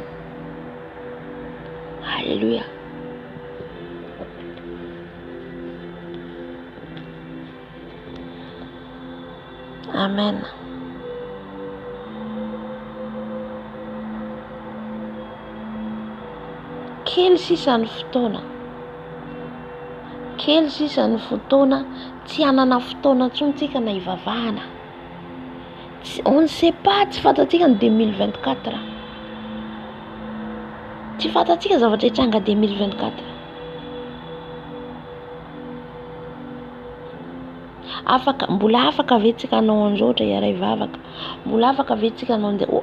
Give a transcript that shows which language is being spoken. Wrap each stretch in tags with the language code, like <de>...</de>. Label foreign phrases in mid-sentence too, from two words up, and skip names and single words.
<mg>Halleluja. Amen. Kely sisa ny fotoana. Kely sisa ny fotoana. Tsy hanana fotoana intsony tsika na hivavahana.</mg> <fr>On ne sait pas,</fr> <mg>tsy fantatsika ny 2024. Tsy fantatsika zavatra hitranga 2024. Mbola afaka ve tsika hanao an'izao ohatra iray vavaka? Mbola afaka ve tsika hanao an'izay?</mg>